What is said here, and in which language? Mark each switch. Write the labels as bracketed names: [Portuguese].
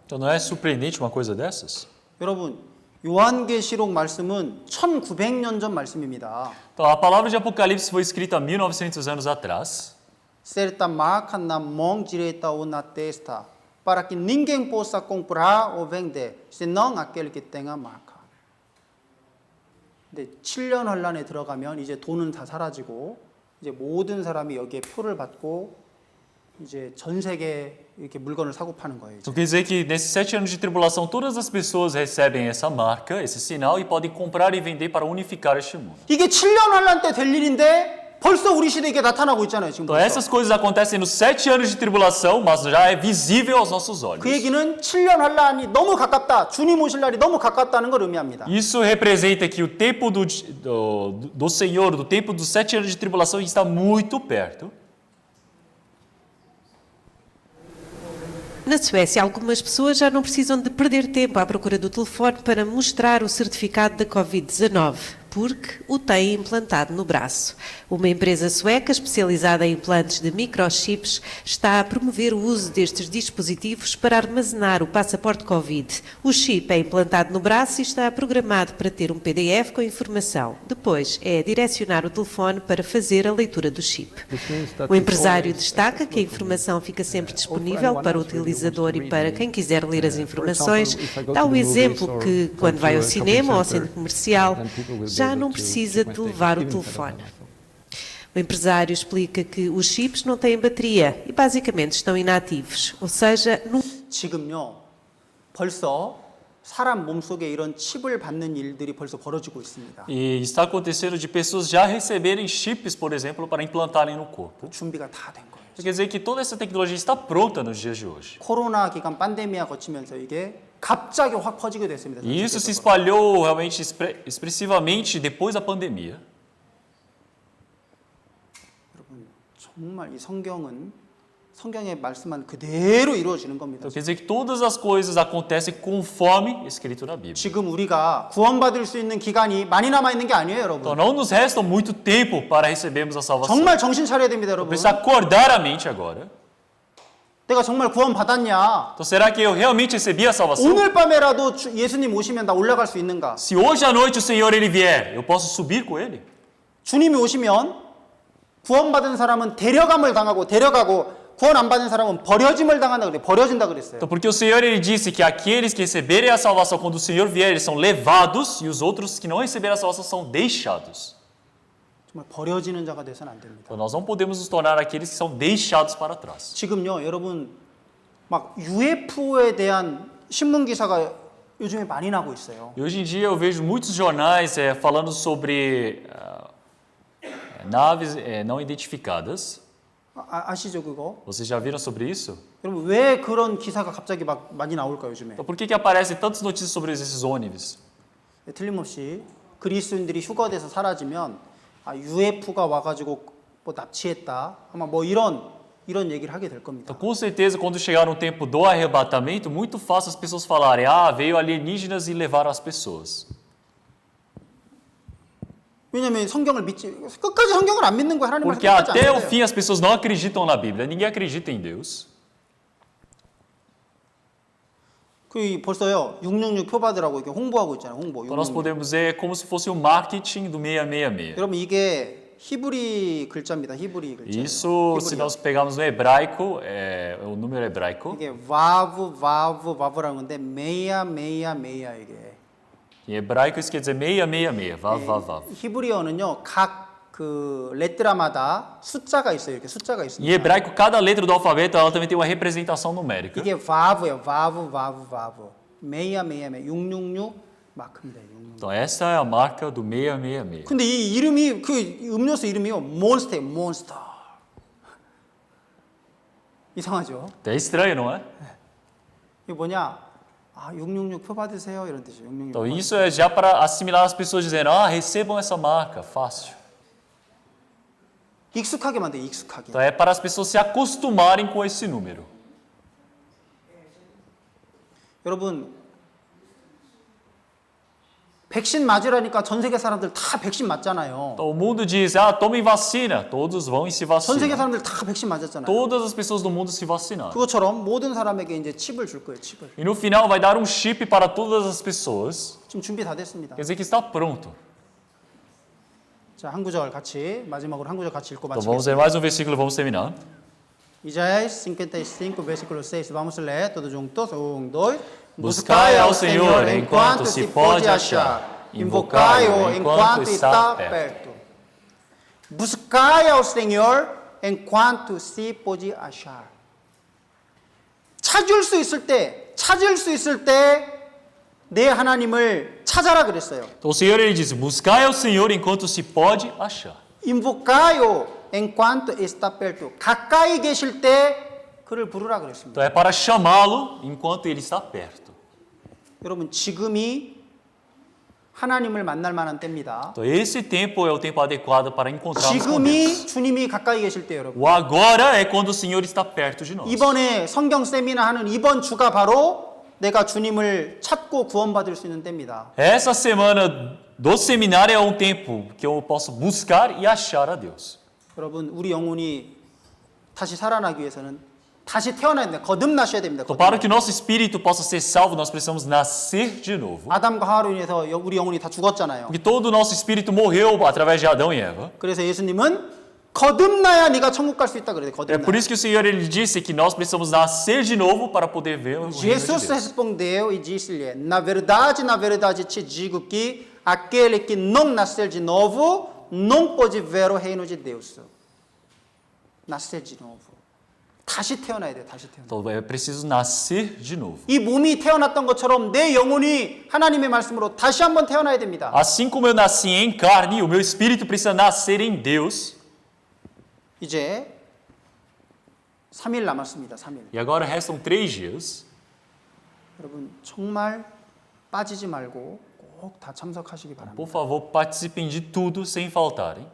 [Portuguese] Então não é surpreendente uma coisa dessas? [Korean] 여러분, 요한계시록 말씀은 1900년 전 말씀입니다. [Portuguese] Então a palavra de Apocalipse foi escrita há 1900 anos atrás. Certa marca na mão direita ou na testa, para que ninguém possa comprar ou vender, senão aquele que tem a marca. [Korean] 근데 7년 환란에 들어가면 이제 돈은 다 사라지고 이제 모든 사람이 여기에 표를 받고 이제 전 세계 이렇게 물건을 사고 파는 거예요. 이제. [Portuguese] Então quer dizer que nesses 7 anos de tribulação todas as pessoas recebem essa marca, esse sinal e podem comprar e vender para unificar este mundo. [Korean] 이게 7년 환란 때 될 일인데 벌써 우리 시대에 이게 나타나고 있잖아요. 지금 [Portuguese] Então essas coisas acontecem nos 7 anos de tribulação, mas já é visível aos nossos olhos. [Korean] 그 얘기는 7년 환란이 너무 가깝다. 주님 오실 날이 너무 가깝다는 걸 의미합니다. [Portuguese] Isso representa que o tempo do Senhor, do tempo dos 7 anos de tribulação está muito perto. Na Suécia, algumas pessoas já não precisam de perder tempo à procura do telefone para mostrar o certificado da Covid-19. porque o tem implantado no braço. Uma empresa sueca especializada em implantes de microchips está a promover o uso destes dispositivos para armazenar o passaporte Covid. O chip é implantado no braço e está programado para ter um PDF com informação. Depois é direcionar o telefone para fazer a leitura do chip. O empresário destaca que a informação fica sempre disponível para o utilizador e para quem quiser ler as informações. Dá o exemplo que, quando vai ao cinema ou ao centro comercial, já não precisa de levar o telefone. O empresário explica que os chips não têm bateria e basicamente estão inativos, ou seja, [Korean] 지금요, 벌써 사람 몸속에 이런 칩을 받는 일들이 벌써 벌어지고 있습니다. [Portuguese] E está acontecendo de pessoas já receberem chips, por exemplo, para implantarem no corpo. [Korean] 준비가 다 된 거예요. [Portuguese] Quer dizer que toda essa tecnologia está pronta nos dias de hoje. [Korean] 코로나 기간 팬데미아 거치면서 이게 갑자기 확 퍼지게 됐습니다. [Portuguese] E isso se espalhou realmente expressivamente depois da pandemia. [Korean] 여러분, 정말 이 성경의 말씀만 그대로 이루어지는 겁니다. [Portuguese] Então quer dizer que todas as coisas acontecem conforme escrito na Bíblia. [Korean] 지금 우리가 구원받을 수 있는 기간이 많이 남아 있는 게 아니에요, 여러분. [Portuguese] Então não nos resta muito tempo para recebermos a salvação. [Korean] 정말 정신 차려야 됩니다, 여러분. [Portuguese] Precisa acordar a mente agora. [Korean] 내가 정말 구원받았냐? [Portuguese] Então será que eu realmente recebi a salvação? [Korean] 오늘 밤에라도 예수님 오시면 나 올라갈 수 있는가? [Portuguese] Se hoje à noite o Senhor ele vier, eu posso subir com ele? [Korean] 주님이 오시면 구원받은 사람은 데려가고 구원 안 받은 사람은 버려짐을 당한다 그래. 버려진다 그랬어요. [Portuguese] Então porque o Senhor ele disse que aqueles que receberem a salvação quando o Senhor vier, eles são levados e os outros que não receberem a salvação são deixados. [Korean] 정말 버려지는 자가 돼서는 안 됩니다. [Portuguese] Então nós não podemos nos tornar aqueles que são deixados para trás. [Korean] 지금요, 여러분 막 UFO에 대한 신문 기사가 요즘에 많이 나고 있어요. [Portuguese] E hoje em dia eu vejo muitos jornais falando sobre naves não identificadas. [Korean] 아시죠 그거? [Portuguese] Vocês já viram sobre isso? [Korean] 여러분 왜 그런 기사가 갑자기 막 많이 나올까요 요즘에? [Portuguese] Então por que aparecem tantas notícias sobre esses ônibus? [Korean] 틀림없이 그리스도인들이 휴거돼서 사라지면 UFO가 와가지고 뭐 납치했다 아마 뭐 이런 얘기를 하게 될 겁니다. [Portuguese] Então, com certeza, quando chegar no tempo do arrebatamento, muito fácil as pessoas falarem: veio alienígenas e levaram as pessoas. [Korean] 왜냐면 성경을 끝까지 성경을 안 믿는 거야. 하나님 말씀 [Portuguese] Porque [Korean] 끝까지 안 [Portuguese] até o [Korean] 믿어요. [Portuguese] fim as pessoas não acreditam na Bíblia. Ninguém acredita em Deus. [Korean] 벌써요 666 표받으라고 이렇게 홍보하고 있잖아요. 홍보. [Portuguese] Então nós podemos ver como se fosse o marketing do 666. [Korean] 여러분 이게 히브리 글자입니다. 히브리 글자. [Portuguese] Isso, se nós pegarmos no hebraico, o número hebraico. [Korean] 이게 와브라는 건데 메야 이게. [Portuguese] Em hebraico isso quer dizer 666, vav. [Korean] 히브리어는요 각 그 레트라마다 숫자가 있어요. 이렇게 숫자가 있습니다. [Portuguese] Em hebraico cada letra do alfabeto ela também tem uma representação numérica. [Korean] 이게 와브예요. 와브. 메야 666 마크입니다. 666. [Portuguese] Então essa é a marca do 666. [Korean] 근데 이 이름이 그 음료수 이름이요 몬스터. 이상하죠? [Portuguese] É estranho, não é? [Korean] 이게 뭐냐? 666 표 받으세요 이런 뜻이에요. 666. [Portuguese] Então isso é já para assimilar as pessoas dizendo: recebam essa marca, fácil. [Korean] 익숙하게 만들어요. 익숙하게. [Portuguese] Então é para as pessoas se acostumarem com esse número. [Korean] 여러분 백신 맞으라니까 전 세계 사람들 다 백신 맞잖아요. [Portuguese] Então o mundo diz: tomem vacina, todos vão e se [Korean] 전 세계 [Portuguese] vacinam. [Korean] 사람들 다 백신 맞았잖아요. [Portuguese] Todas as pessoas do mundo se vacinaram. [Korean] 그것처럼 모든 사람에게 이제 칩을 줄 거예요. 칩을. [Portuguese] E no final vai dar um chip para todas as pessoas. [Korean] 지금 준비 다 됐습니다. [Portuguese] Quer dizer que está pronto. [Korean] 자, 마지막으로 한 구절 같이 읽고 [Portuguese] Então vamos ver mais um versículo e vamos terminar. Isaías 55, versículo 6. Vamos ler todos juntos. 1, 2. Buscai ao Senhor enquanto se pode achar. Invocai-o enquanto está perto. Buscai ao Senhor enquanto se pode achar. [Korean] 찾을 수 있을 때 내 하나님을 찾아라 그랬어요. [Portuguese] Então o Senhor ele diz: buscai ao Senhor enquanto se pode achar. Invocai-o enquanto está perto. [Korean] 가까이 계실 때 그를 부르라 그랬습니다. [Portuguese] Então é para chamá-lo enquanto ele está perto. [Korean] 여러분 지금이 하나님을 만날 만한 때입니다. [Portuguese] Então esse tempo é o tempo adequado para encontrarmos com Deus. [Korean] 지금이 주님이 가까이 계실 때 여러분. [Portuguese] O agora é quando o Senhor está perto de nós. [Korean] 이번에 성경 세미나 하는 이번 주가 바로 내가 주님을 찾고 구원받을 수 있는 때입니다. [Portuguese] Essa semana do seminário é um tempo que eu posso buscar e achar a Deus. [Korean] 여러분, 우리 영혼이 다시 살아나기 위해서는 다시 태어나야 됩니다. 거듭나셔야 됩니다. [Portuguese] Então, para que nosso espírito possa ser salvo, nós precisamos nascer de novo. [Korean] 아담과 하와로 인해서 우리 영혼이 다 죽었잖아요. [Portuguese] Porque todo o nosso espírito morreu através de Adão e Eva. [Korean] 그래서 예수님은 거듭나야 네가 천국 갈 수 있다 그래요. [Portuguese] É [Korean] 거듭나. [Portuguese] por isso que o Senhor ele disse que nós precisamos nascer de novo para poder ver o reino de Jesus Deus. respondeu e disse-lhe: na verdade te digo que aquele que não nascer de novo não pode ver o reino de Deus. nascer de novo. [Korean] 다시 태어나야 돼. 다시 태어나. [Portuguese] Então é preciso nascer de novo. [Korean] 이 몸이 태어났던 것처럼 내 영혼이 하나님의 말씀으로 다시 한번 태어나야 됩니다. [Portuguese] Assim como eu nasci em carne, o meu espírito precisa nascer em Deus. [Korean] 이제 3일 남았습니다. 3일. [Portuguese] E agora restam 3 dias. [Korean] 여러분 정말 빠지지 말고 꼭 다 참석하시기 바랍니다. [Portuguese] Por favor, participem de tudo sem faltarem.